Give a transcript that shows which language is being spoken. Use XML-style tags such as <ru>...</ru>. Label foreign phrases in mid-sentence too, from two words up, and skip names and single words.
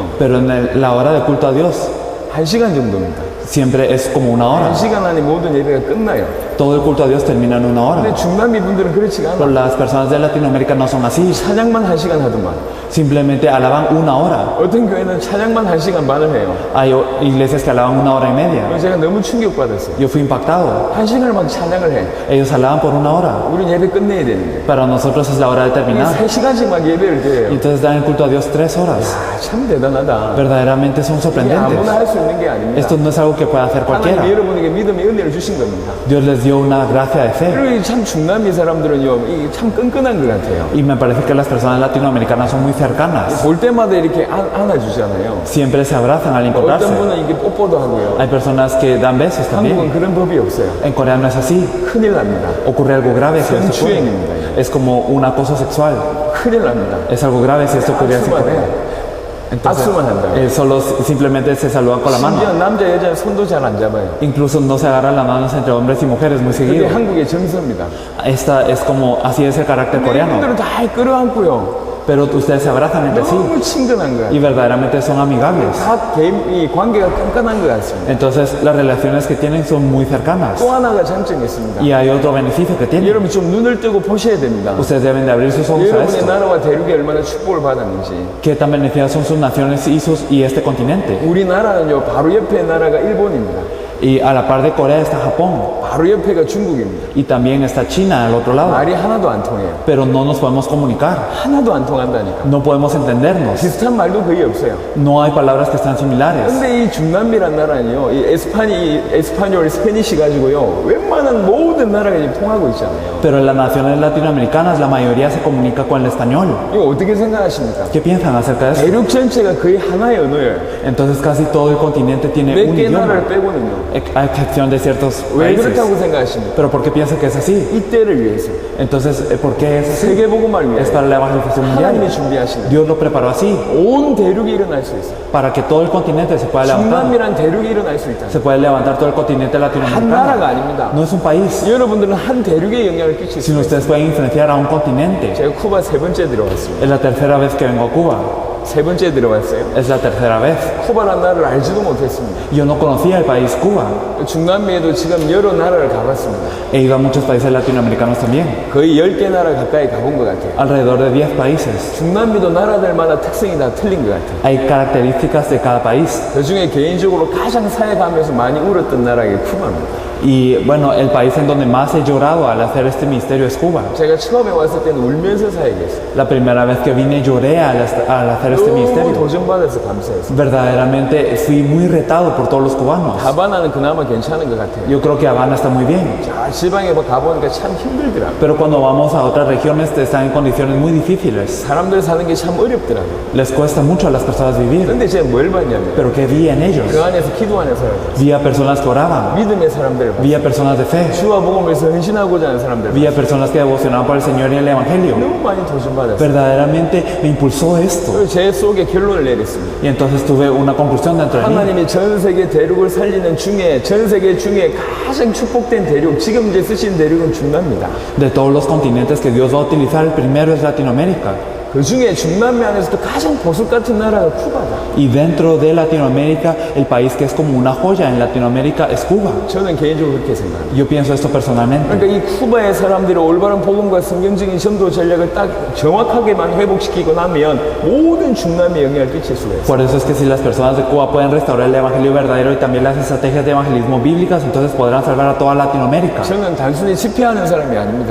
<es>Pero en la hora de culto a Dios</es> <ko>1시간 정도입니다.</ko> <es>siempre es como 1 hora.</es> <ko>1시간 안에 모든 예배가 끝나요.</ko> <es>Todo el culto a Dios termina en 1 hora.</es> <ko>근데 중남미 분들은 그렇지가</ko> <es>Pero</es> <ko>않아요.</ko> <es>las personas de Latinoamérica no son así.</es> <ko>찬양만 1시간 하더만.</ko> <es>Simplemente alaban 1 hora.</es> <ko>어떤 교회는 찬양만 1시간 반을 해요.</ko> <es>Hay iglesias que alaban 1 hora y media.</es> <ko>그래서 제가 너무 충격받았어요.</ko> <es>Yo fui impactado.</es> <ko>1시간을 막 찬양을 해.</ko> <es>Ellos alaban por 1 hora.</es> <ko>우린 예배 끝내야 되는데.</ko> <es>Para nosotros es la hora de terminar.</es> <ko>3시간씩 막 예배를</ko> <es>Y</es> <ko>드려요.</ko> <es>entonces dan el culto a Dios 3 horas.</es> <ko>아, 참 대단하다.</ko> <es>Verdaderamente son</es> <ko>이게</ko> <es>sorprendentes.</es> <ko>아무나 할 수 있는 게 아닙니다.</ko> <es>Esto no es algo que pueda hacer cualquiera.</es> <ko>하나님이 여러분에게 믿음의 은혜를 주신 겁니다.</ko> <es>Dios les dio una gracia de fe.</es> <ko>그리고 참 중남미 사람들은요, 이게 참 끈끈한 것 같아요.</ko> <es>Y me parece que las personas latinoamericanas son muy cercanas.</es> <ko>볼 때마다 이렇게 안아주잖아요.</ko> <es>Siempre se abrazan al</es> <ko>어떤</ko> <es>encontrarse.</es> <ko>분은 이게 뽀뽀도 하고요.</ko> <es>Hay personas que dan besos</es> <ko>한국은</ko> <es>también.</es> <ko>그런 법이 없어요.</ko> <es>En Corea no es así.</es> <ko>큰일 납니다.</ko> <es>Ocurre algo grave si esto ocurre.</es> <ko>성추행입니다.</ko> <es>Es como un acoso sexual.</es> <ko>큰일 납니다.</ko> <es>Es algo grave si esto ocurre en</es> <ko>악수만</ko> <es>Corea.</es> <ko>해요. 악수만 한다고.</ko> <es>Solo simplemente se saludan con la mano.</es> <ko>심지어 남자 여자 손도 잘 안 잡아요.</ko> <es>Incluso no se agarran las manos entre hombres y mujeres muy</es> <ko>그게</ko> <es>seguido.</es> <ko>한국의 정서입니다.</ko> <es>Esta es como, así es el carácter coreano.</es> <ko>이분들은 다 끌어안고요.</ko> <es>Pero ustedes se abrazan entre sí</es> <ko>너무 친근한 거예요.</ko> <es>y verdaderamente son amigables.</es> <ko>다 개인 이 관계가 끈끈한 것 같습니다.</ko> <es>Entonces las relaciones que tienen son muy cercanas.</es> <ko>또 하나가 장점이 있습니다.</ko> <es>Y hay otro beneficio que tienen.</es> <ko>여러분 좀 눈을 뜨고 보셔야 됩니다.</ko> <es>Ustedes deben de abrir sus ojos a</es> <ko>여러분의</ko> <es>esto.</es> <ko>나라와 대륙이 얼마나 축복을 받았는지.</ko> <es>Qué tan beneficiadas son sus naciones y este continente.</es> <ko>우리나라는요 바로 옆에 나라가 일본입니다.</ko> <es>Y a la par de Corea está Japón.</es> <ko>바로 옆에가 중국입니다.</ko> <es>Y también está China al otro lado.</es> <ko>말이 하나도 안 통해요.</ko> <es>Pero no nos podemos comunicar.</es> <ko>하나도 안 통한다니까.</ko> <es>No podemos entendernos.</es> <ko>비슷한 말도 거의 없어요.</ko> <es>No hay palabras que están similares.</es> <ko>근데 이 중남미란 나라는요, 이 에스파뇰, 스페니시 가지고요, 웬만한 모든 나라가 이제 통하고 있잖아요.</ko> <es>Pero en las naciones latinoamericanas la mayoría se comunica con el español.</es> <ko>이거 어떻게 생각하십니까?</ko> <es>¿Qué piensan acerca de eso?</es> <ko>대륙 전체가 거의 하나의 언어예요.</ko> <es>Entonces casi todo el continente tiene</es> <ko>몇</ko> <es>un</es> <ko>개</ko> <es>idioma,</es> <ko>나라를 빼고는요.</ko> <es>a excepción de ciertos</es> <ko>왜</ko> <es>países.</es> <ko>그렇다고 생각하십니까?</ko> <es>Pero ¿por qué piensan que es así?</es> <ko>이때를 위해서,</ko> <es>Entonces, ¿por qué es así?</es> <ko>세계복음을</ko> <es>Es</es> <ko>위해서</ko> <es>para la evangelización</es> <ko>하나님이</ko> <es>mundial.</es> <ko>준비하시는</ko> <es>Dios lo preparó así,</es> <ko>온 대륙이 일어날 수 있어요.</ko> <es>para que todo el continente se pueda levantar.</es> <ko>중남미란 대륙이 일어날 수 있다.</ko> <es>Se puede levantar todo el continente</es> <ko>한</ko> <es>latinoamericano.</es> <ko>나라가 아닙니다.</ko> <es>No es un país,</es> <ko>여러분들은 한 대륙에 영향을 끼칠 수</ko> <es>sino</es> <ko>있어요.</ko> <es>ustedes pueden influenciar a un continente.</es> <ko>제가 쿠바 3번째 들어왔습니다.</ko> <es>Es la tercera vez que vengo a Cuba.</es> <ko>3번째 들어왔어요.</ko> <es>Es la tercera vez.</es> <ko>쿠바라는 나라를 알지도 못했습니다.</ko> <es>Yo no conocía el país Cuba.</es> <ko>중남미에도 지금 여러 나라를 가봤습니다.</ko> <es>He ido a muchos países latinoamericanos también.</es> <ko>거의 10개 나라 가까이 가본 것 같아요.</ko> <es>Alrededor de 10 países.</es> <ko>중남미도 나라들마다 특성이 다 틀린 것 같아요.</ko> <es>Hay características de cada país.</es> <ko>그 중에 개인적으로 가장 사회 가면서 많이 울었던 나라가 쿠바입니다.</ko> <es>Y bueno, el país en donde más he llorado al hacer este misterio es Cuba.</es> <ko>제가 처음에 왔을 때는 울면서 사역했어요.</ko> <es>La primera vez que vine lloré al hacer este</es> <ko>너무</ko> <es>misterio.</es> <ko>도전받아서 감사했어요.</ko> <es>Verdaderamente fui muy retado por todos los cubanos.</es> <ko>하바나는 그나마 괜찮은 것 같아요.</ko> <es>Yo creo que Habana está muy bien.</es> <ko>자, 지방에 가보니까 참 힘들더라고요.</ko> <es>Pero cuando vamos a otras regiones están en condiciones muy difíciles.</es> <ko>사람들 사는 게 참 어렵더라고요.</ko> <es>Les cuesta mucho a las personas vivir.</es> <ko>근데 제가 뭘 봤냐면</ko> <es>Pero ¿qué vi en ellos?</es> <ko>그 안에서 기도 안에 살았어요.</ko> <es>Vi a personas que oraban.</es> <ko>믿음의 사람들을 봤어요.</ko> <es>Vi a personas de fe.</es> <ko>주와 복음을 위해서 헌신하고자 하는 사람들</ko> <es>Vi a personas que devocionaban por el Señor y el Evangelio.</es> <ko>너무 많이 도전받았어요.</ko> <es>Verdaderamente me impulsó esto.</es> <ko>그래서 제 속에 결론을 내렸습니다.</ko> <es>Y entonces tuve una conclusión dentro de mí.</es> <ko>하나님이 전 세계 대륙을 살리는 중에 전 세계 중에 가장 축복된 대륙, 지금 이제 쓰신 대륙은 중남미다.</ko> <es>De todos los continentes que Dios va a utilizar, el primero es Latinoamérica.</es> <ko>그 중에 중남미 안에서도 가장 보석 같은 나라가 쿠바다.</ko> <es>Y dentro de Latinoamérica, el país que es como una joya en Latinoamérica es Cuba.</es> <ko>저는 개인적으로 그렇게 생각합니다.</ko> <es>Yo pienso esto personalmente.</es> <ko>그러니까 이 쿠바의 사람들이 올바른 복음과 성경적인 전도 전략을 딱 정확하게만 회복시키고 나면 모든 중남미에 영향을 끼칠 수가 있어요.</ko> <es>Por eso es que si las personas de Cuba pueden restaurar el evangelio verdadero y también las estrategias de evangelismo bíblicas, entonces podrán salvar a toda Latinoamérica.</es> <ko>저는 단순히 집회하는 사람이 아닙니다.</ko>